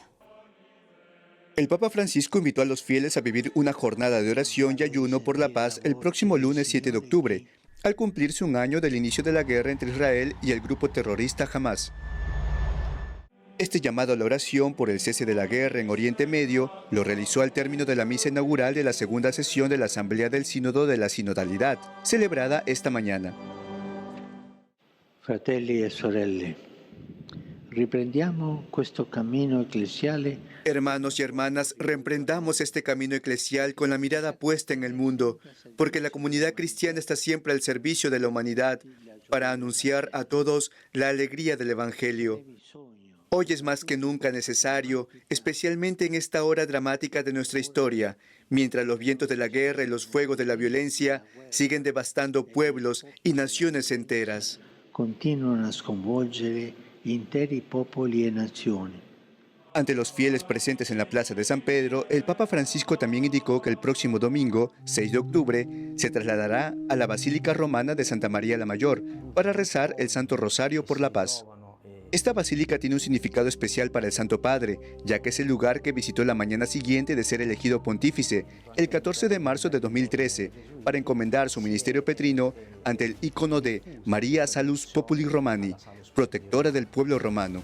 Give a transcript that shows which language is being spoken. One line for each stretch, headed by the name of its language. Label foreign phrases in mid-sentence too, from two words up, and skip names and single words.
Spanish: El Papa Francisco invitó a los fieles a vivir una jornada de oración y ayuno por la paz el próximo lunes 7 de octubre, al cumplirse 1 año del inicio de la guerra entre Israel y el grupo terrorista Hamas. Este llamado a la oración por el cese de la guerra en Oriente Medio lo realizó al término de la misa inaugural de la segunda sesión de la Asamblea del Sínodo de la Sinodalidad, celebrada esta mañana.
Italian: Fratelli e sorelle, riprendiamo questo cammino ecclesiale.
Spanish: Hermanos y hermanas, reemprendamos este camino eclesial con la mirada puesta en el mundo, porque la comunidad cristiana está siempre al servicio de la humanidad para anunciar a todos la alegría del Evangelio. Hoy es más que nunca necesario, especialmente en esta hora dramática de nuestra historia, mientras los vientos de la guerra y los fuegos de la violencia siguen devastando pueblos y naciones enteras.
Italian: Continuano a sconvolgere interi popoli e nazioni.
Spanish: Ante los fieles presentes en la Plaza de San Pedro, el Papa Francisco también indicó que el próximo domingo, 6 de octubre, se trasladará a la Basílica Romana de Santa María la Mayor para rezar el Santo Rosario por la paz. Esta basílica tiene un significado especial para el Santo Padre, ya que es el lugar que visitó la mañana siguiente de ser elegido pontífice, el 14 de marzo de 2013, para encomendar su ministerio petrino ante el ícono de Maria Salus Populi Romani, protectora del pueblo romano.